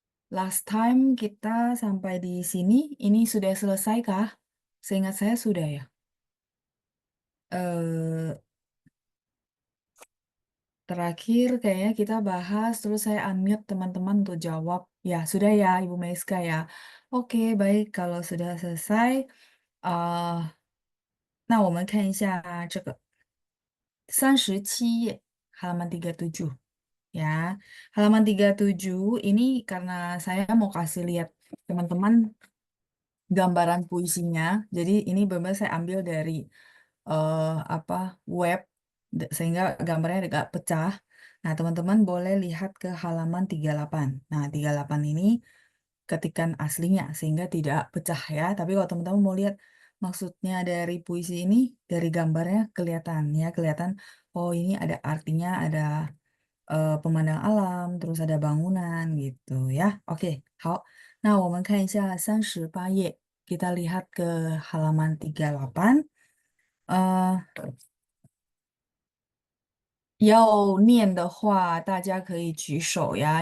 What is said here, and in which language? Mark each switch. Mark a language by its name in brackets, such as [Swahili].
[English] Last time [Indonesian] kita sampai di sini. Ini sudah selesai kah? Seingat saya sudah ya. Eh, Terakhir kayaknya kita bahas, terus saya unmute teman-teman untuk jawab. Ya, sudah ya, Ibu Meiska ya. Oke, baik. Kalau sudah selesai, [Chinese] 那我们看一下这个37页, [Indonesian] halaman 37. Ya, halaman 37 ini karena saya mau kasih lihat teman-teman gambaran puisinya. Jadi ini benar saya ambil dari apa web sehingga gambarnya agak pecah. Nah, teman-teman boleh lihat ke halaman 38. Nah, 38 ini ketikan aslinya sehingga tidak pecah ya. Tapi kalau teman-teman mau lihat maksudnya dari puisi ini dari gambarnya kelihatan ya, kelihatan oh ini ada artinya, ada pemandangan alam, terus ada bangunan gitu ya. Oke, [Chinese] 好。那我们看一下38页, [Indonesian] kita lihat ke halaman 38. [Chinese] 要念的话，大家可以举手ya.